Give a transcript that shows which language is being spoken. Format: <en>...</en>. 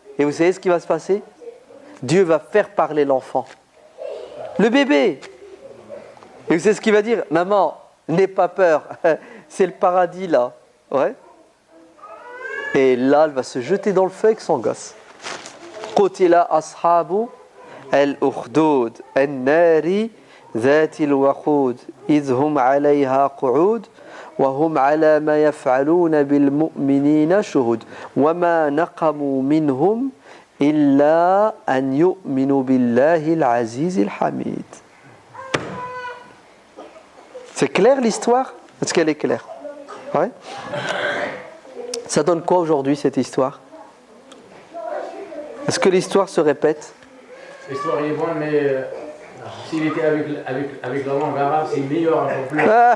<fr>Et vous savez ce qui va se passer? Dieu va faire parler l'enfant. Le bébé. Et vous savez ce qu'il va dire? Maman, n'aie pas peur. C'est le paradis là. Ouais. Et là, elle va se jeter dans le feu avec son gosse.</fr> <ar>Qutila ashabu al-ukhdud an-nari ذات الوقود إذ هم عليها قعود وهم على ما يفعلون بالمؤمنين شهود وما نقموا منهم إلا أن يؤمنوا بالله العزيز الحميد.</ar> <fr>C'est clair l'histoire? Est-ce qu'elle est claire? Ouais. Ça donne quoi aujourd'hui cette histoire? Est-ce que l'histoire se répète? L'histoire est bonne, mais s'il était avec la langue arabe, c'est meilleur encore plus.</fr>